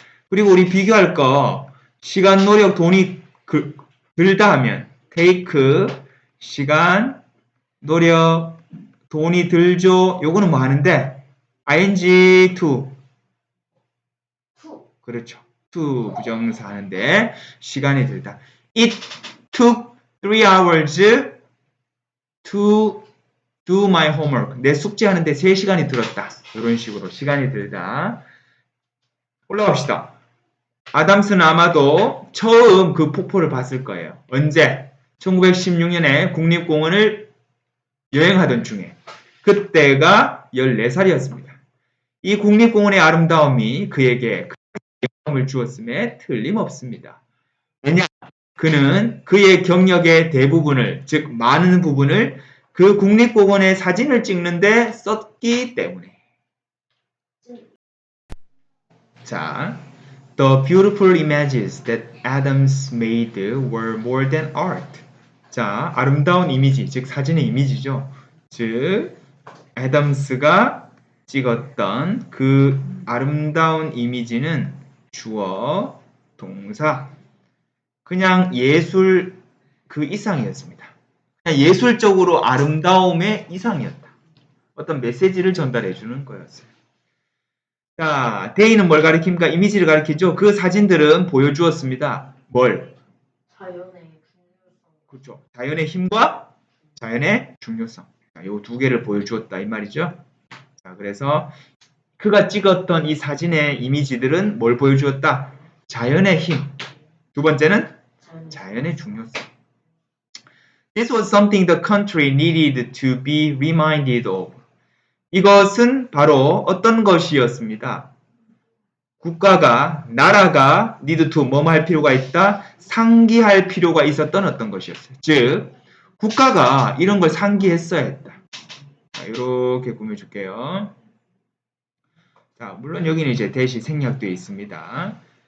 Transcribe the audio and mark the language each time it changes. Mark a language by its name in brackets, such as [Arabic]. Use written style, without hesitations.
[Korean] 그리고 우리 비교할 거 시간, 노력, 돈이 들다 하면 take, 시간, 노력, 돈이 들죠. 요거는 뭐 하는데? ing to. 그렇죠. to 부정사 하는데 시간이 들다. [English] It took 3 hours to do my homework. [Korean] 내 숙제하는데 3시간이 들었다. 이런 식으로 시간이 들다. 올라갑시다. 아담스는 아마도 처음 그 폭포를 봤을 거예요. 언제? 1916년에 국립공원을 여행하던 중에. 그때가 14살이었습니다. 이 국립공원의 아름다움이 그에게 영감을 주었음에 틀림없습니다. 왜냐? 그는 그의 경력의 대부분을, 즉 많은 부분을 그 국립공원의 사진을 찍는데 썼기 때문에. [English] 자, The beautiful images that Adams made were more than art. [Korean] 자, 아름다운 이미지, 즉 사진의 이미지죠. 즉, 애덤스가 찍었던 그 아름다운 이미지는 주어, 동사, 그냥 예술 그 이상이었습니다. 그냥 예술적으로 아름다움의 이상이었다. 어떤 메시지를 전달해 주는 거였어요. 자, 데이는 뭘 가리킵니까? 이미지를 가리키죠. 그 사진들은 보여주었습니다. 뭘? 자연의 중요성. 그렇죠. 자연의 힘과 자연의 중요성. 이 두 개를 보여주었다 이 말이죠. 자, 그래서 그가 찍었던 이 사진의 이미지들은 뭘 보여주었다? 자연의 힘. 두 번째는 자연의 중요성. [English] This was something the country needed to be reminded of. [Korean] 이것은 바로 어떤 것이었습니다. 국가가, 나라가 need to 뭐뭐 할 필요가 있다? 상기할 필요가 있었던 어떤 것이었어요. 즉, 국가가 이런 걸 상기했어야 했다. 자, 이렇게 꾸며줄게요. 자, 물론 여기는 이제 대시 생략되어 있습니다.